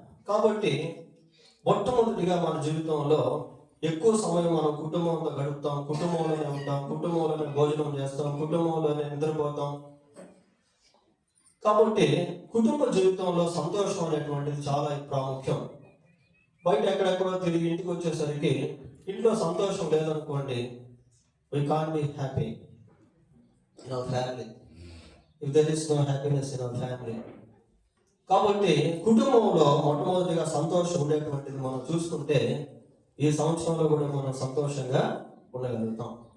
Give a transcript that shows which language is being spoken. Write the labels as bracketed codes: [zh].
[te] కాబట్టి మొట్టమొదటిగా మన జీవితంలో ఎక్కువ సమయం మనం కుటుంబంతో గడుపుతాం, కుటుంబంలోనే ఉంటాం, కుటుంబంలోనే భోజనం చేస్తాం, కుటుంబంలోనే నిద్రపోతాం. కాబట్టి కుటుంబ జీవితంలో సంతోషం అనేటువంటిది చాలా ప్రాముఖ్యం. బయట ఎక్కడెక్కడో తిరిగి ఇంటికి వచ్చేసరికి ఇంట్లో సంతోషం లేదనుకోండి, [en] we can't be happy in our family if there is no happiness in our family. [te] కాబట్టి కుటుంబంలో మొట్టమొదటిగా సంతోషం ఉండేటువంటిది మనం చూసుకుంటే ఈ సంవత్సరంలో కూడా మనం సంతోషంగా ఉండగలుగుతాం.